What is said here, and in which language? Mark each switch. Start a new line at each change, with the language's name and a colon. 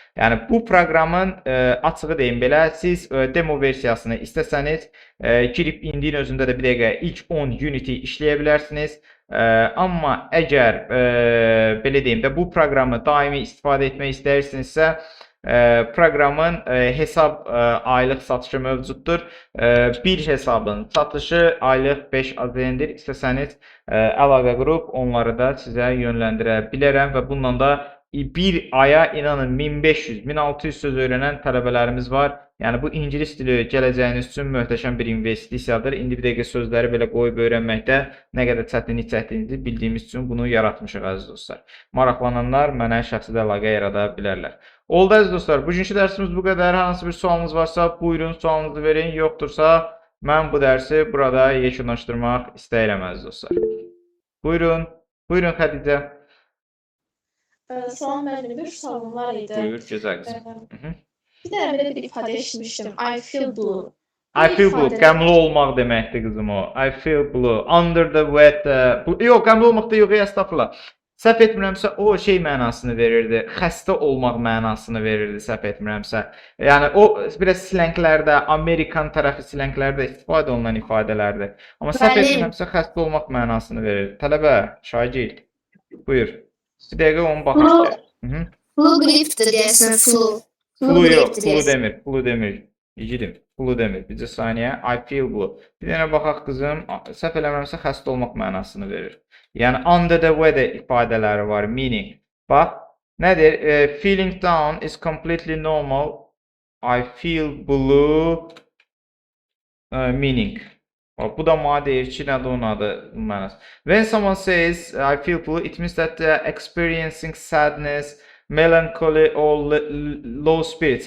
Azerbaijani: Yəni bu proqramın açığı deyim belə, siz demo versiyasını istəsəniz, girib indiyin özündə də bir dəqiqə ilk 10 Unity işləyə bilərsiniz. Amma əgər belə deyim də bu proqramı daimi istifadə etmək istəyirsinizsə, proqramın hesab aylıq satışı mövcuddur. Bir hesabın satışı aylıq 5 AZN-dir. İstəsəniz əlaqə qurub onları da sizə yönləndirə bilərəm və bununla da bir aya inanın 1500-1600 söz öyrənən tələbələrimiz var. Yəni bu ingilis dili gələcəyiniz üçün möhtəşəm bir investisiyadır. İndi bir dəqiqə sözləri belə qoyub öyrənməkdə nə qədər çətinlik çəkdiyinizi bildiyimiz üçün bunu yaratmışıq əziz dostlar. Maraqlananlar mənə şəxsi əlaqə yarada bilərlər. Oldu əziz dostlar, bugünkü dərsimiz bu qədər. Hansı bir sualınız varsa buyurun, sualınızı verin. Yoxdursa mən bu dərsi burada yekunlaşdırmaq istəyirəm əziz dostlar. Buyurun, buyurun Xədicə. Salam müəllim, bir sualım var idi. Buyur, gözəl qızım. Bir dənə belə bir ifadə eşitmişdim.
English: I feel blue. I feel blue.
Azerbaijani: Qəmli olmaq deməkdir qızım o.
English: I feel blue. Under the weather.
Azerbaijani: Yox, qəmli olmaq da yox, estağfurullah. Səhv etmirəmsə o şey mənasını verirdi. Xəstə olmaq mənasını verirdi, səhv etmirəmsə. Yəni o biraz slenglərdə, Amerikan tərəfi slenglərdə istifadə olunan ifadələrdir. Amma səhv etmirəmsə xəstə olmaq mənasını verir. Tələbə, şagird. Buyur. Bir dəqiqə onu baxaq. Flu gripdir deyəsən, flu. Flu yox, flu demir. İgidim, flu demir. Bircə saniyə.
English: I feel blue.
Azerbaijani: Bir dənə baxaq qızım. Səhv eləmirəmsə xəstə olmaq mənasını verir. Yəni
English: under the weather
Azerbaijani: ifadələri var, meaning. Bax, nədir?
English: Feeling down is completely normal. I feel blue meaning.
Azerbaijani: Bu da mənə deyir ki, nədir onun adı mənası.
English: When someone says I feel blue, it means that they are experiencing sadness, melancholy or low spirits.